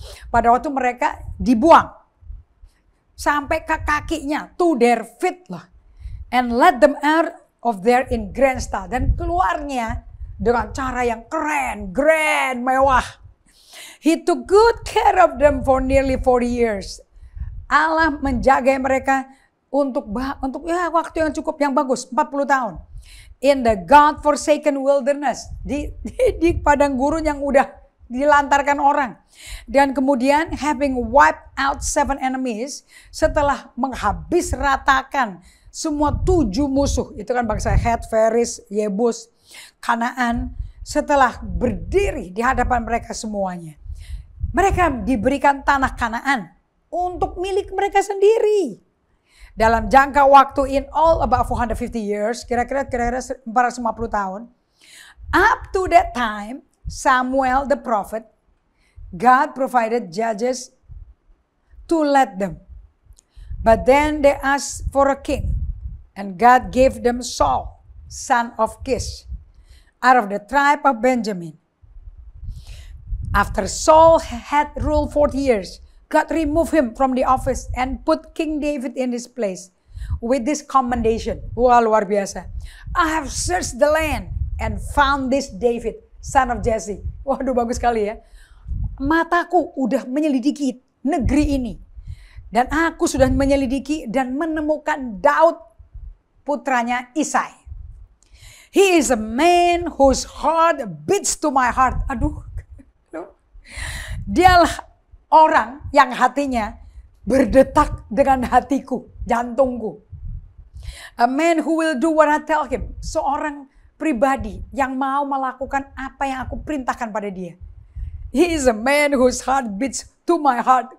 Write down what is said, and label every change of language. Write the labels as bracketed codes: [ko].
[id] Pada waktu mereka dibuang. Sampai ke kakinya, [en] to their feet [id] lah. [en] And let them out of there in grand style. [id] Dan keluarnya dengan cara yang keren, grand, mewah. [en] He took good care of them for nearly 40 years. [id] Allah menjaga mereka untuk ya waktu yang cukup, yang bagus, 40 tahun. [en] In the God-forsaken wilderness. [id] Di padang gurun yang udah dilantarkan orang. Dan kemudian [en] having wiped out 7 enemies, [id] setelah menghabis ratakan semua 7 musuh, itu kan bangsa Het, Feris, Yebus, Kanaan, setelah berdiri di hadapan mereka semuanya, mereka diberikan tanah Kanaan untuk milik mereka sendiri. Dalam jangka waktu [en] in all about 450 years, [id] kira-kira 450 tahun, [en] up to that time, Samuel the prophet, God provided judges to lead them. But then they asked for a king, and God gave them Saul, son of Kish, out of the tribe of Benjamin. After Saul had ruled 40 years, God removed him from the office and put King David in his place with this commendation. [id] Wah, luar biasa. [en] I have searched the land and found this David, son of Jesse. [id] Waduh, bagus sekali ya. Mataku udah menyelidiki negeri ini. Dan aku sudah menyelidiki dan menemukan Daud, putranya Isai. [en] He is a man whose heart beats to my heart. Aduh. [id] Dialah orang yang hatinya berdetak dengan hatiku, jantungku. [en] A man who will do what I tell him. [id] Seorang pribadi yang mau melakukan apa yang aku perintahkan pada dia. [en] He is a man whose heart beats to my heart.